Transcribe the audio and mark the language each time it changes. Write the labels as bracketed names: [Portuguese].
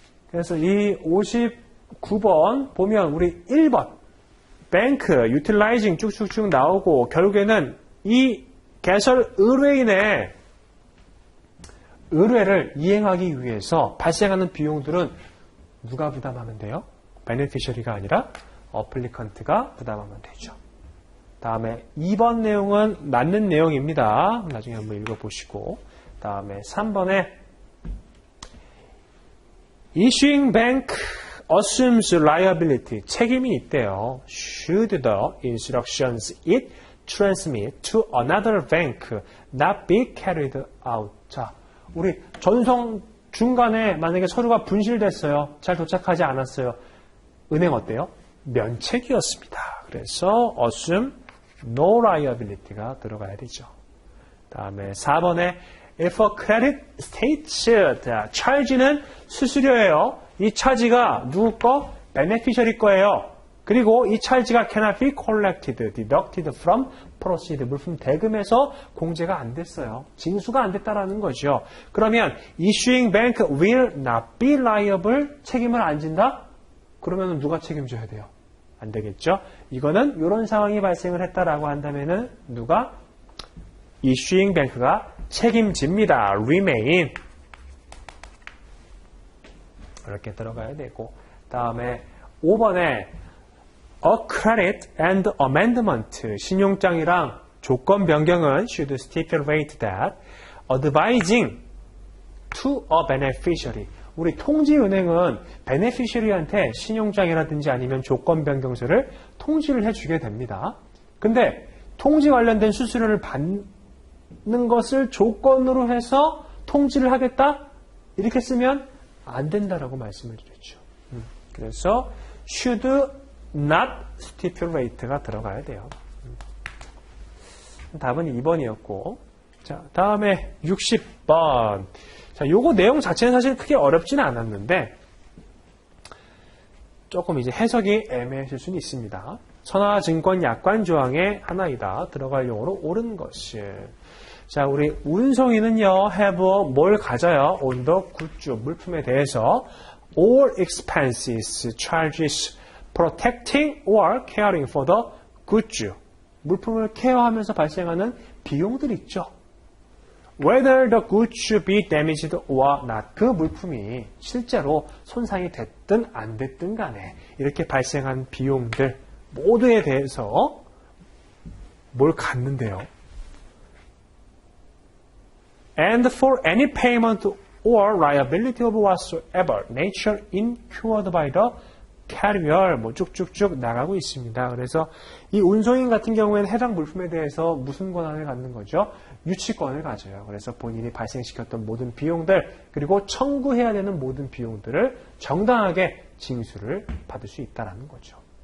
[Korean] 그래서 이 59번 보면 우리 1번 뱅크, 유틸라이징 쭉쭉쭉 나오고 결국에는 이 개설 의뢰인의 의뢰를 이행하기 위해서 발생하는 비용들은 누가 부담하면 돼요? 베네피셔리가 아니라 어플리컨트가 부담하면 되죠. 다음에 2번 내용은 맞는 내용입니다. 나중에 한번 읽어보시고 다음에 3번에 [English] Issuing bank assumes liability. [Korean] 책임이 있대요. [English] Should the instructions it transmit to another bank not be carried out. [Korean] 자, 우리 전송 중간에 만약에 서류가 분실됐어요. 잘 도착하지 않았어요. 은행 어때요? 면책이었습니다. 그래서 [English] assume no liability [Korean] 가 들어가야 되죠. 다음에 4번에 [English] if a credit states, [Korean] 자, charge는 수수료예요. 이 charge가 누구 거? beneficiary 거예요. 그리고 이 charge가 [English] cannot be collected, deducted from proceed, [Korean] 물품 대금에서 공제가 안 됐어요. 징수가 안 됐다라는 거죠. 그러면 [English] issuing bank will not be liable, [Korean] 책임을 안 진다? 그러면 누가 책임져야 돼요? 안 되겠죠? 이거는 이런 상황이 발생을 했다라고 한다면은 누가? issuing bank가 책임집니다. [English] remain. [Korean] 이렇게 들어가야 되고. 다음에 5번에 a credit and amendment. 신용장이랑 조건 변경은 [English] should stipulate that advising to a beneficiary. [Korean] 우리 통지은행은 베네피셔리한테 신용장이라든지 아니면 조건 변경서를 통지를 해주게 됩니다. 근데 통지 관련된 수수료를 받는 것을 조건으로 해서 통지를 하겠다? 이렇게 쓰면 안 된다라고 말씀을 드렸죠. 그래서 [English] should not stipulate [Korean] 가 들어가야 돼요. 답은 2번이었고, 자, 다음에 60번. 자, 요거 내용 자체는 사실 크게 어렵지는 않았는데 조금 이제 해석이 애매하실 수는 있습니다. 선화증권 약관 조항의 하나이다. 들어갈 용어로 옳은 것을. 자, 우리 운송인은요, have 뭘 가져요? [English] on the goods, [Korean] 물품에 대해서 [English] all expenses, charges, protecting or caring for the goods. [Korean] 물품을 케어하면서 발생하는 비용들 있죠. [English] Whether the goods be damaged or not. [Korean] 그 물품이 실제로 손상이 됐든 안 됐든 간에 이렇게 발생한 비용들 모두에 대해서 뭘 갖는데요. [English] And for any payment or liability of whatsoever nature incurred by the carrier, [Korean] 뭐 쭉쭉쭉 나가고 있습니다. 그래서 이 운송인 같은 경우에는 해당 물품에 대해서 무슨 권한을 갖는 거죠? 유치권을 가져요. 그래서 본인이 발생시켰던 모든 비용들 그리고 청구해야 되는 모든 비용들을 정당하게 징수를 받을 수 있다는 거죠.